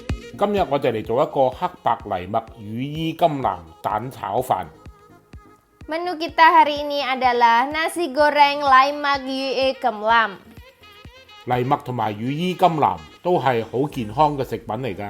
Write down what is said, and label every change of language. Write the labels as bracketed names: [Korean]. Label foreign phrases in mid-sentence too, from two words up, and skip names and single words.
[Cantonese] 今日我哋嚟做一個黑白藜麥羽衣甘藍蛋炒飯。 [Malay] Menu kita hari ini adalah nasi goreng [Cantonese] 藜麥羽甘藍。藜麥同埋羽衣甘藍都係好健康嘅食品嚟㗎。